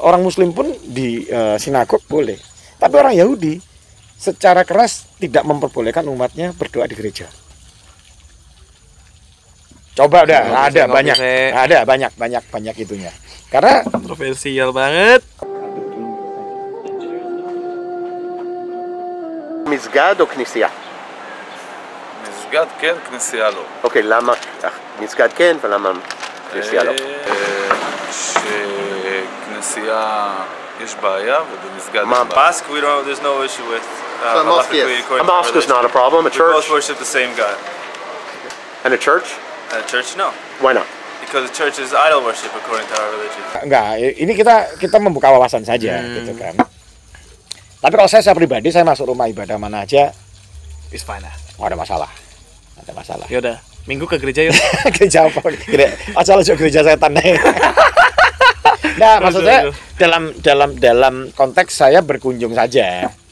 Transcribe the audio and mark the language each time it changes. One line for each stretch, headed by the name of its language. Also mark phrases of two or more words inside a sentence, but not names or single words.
Indonesian: Orang Muslim pun di sinagog boleh. Tapi orang Yahudi secara keras tidak memperbolehkan umatnya berdoa di gereja. Coba udah, ada banyak itunya. Karena kontroversial banget.
Hebrew: מסגד או כנסייה? מסגד כן, כנסייה לא. אוקיי, למה מסגד כן ולמה כנסייה לא? שכנסייה יש בעיה ובמסגד מה?
English: mosque there's no issue with. A mosque is not a problem. A We church both worship the same God. and a church? A church no. Why not? Because the church is idol worship according to our religion.
Indonesian: enggak, ini kita membuka wawasan saja gitu kan. Tapi kalau saya pribadi, saya masuk rumah ibadah mana aja,
English: It's fine lah.
Indonesian: nggak ada masalah. Nggak ada masalah. Ya udah, minggu ke gereja yuk. Gereja apa? Asal aja gereja setan. Nah, maksud saya dalam konteks saya berkunjung saja.